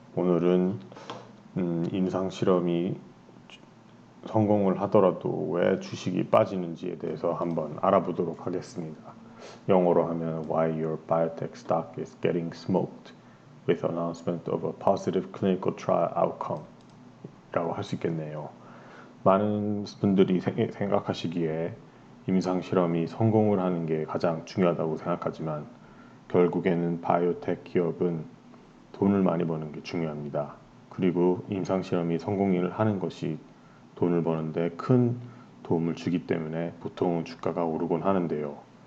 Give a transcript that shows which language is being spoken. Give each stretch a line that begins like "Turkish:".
Korean: 오늘은 임상 실험이 성공을 하더라도 왜 주식이 빠지는지에 대해서 한번 알아보도록 하겠습니다. 영어로 하면
English: Why your biotech stock is getting smoked with announcement of a positive clinical trial outcome
Korean: 라고 할 수 있겠네요. 많은 분들이 생각하시기에 임상 실험이 성공을 하는 게 가장 중요하다고 생각하지만 결국에는 바이오텍 기업은 돈을 많이 버는 게 중요합니다. 그리고 임상실험이 성공을 하는 것이 돈을 버는데 큰 도움을 주기 때문에 보통은 주가가 오르곤 하는데요.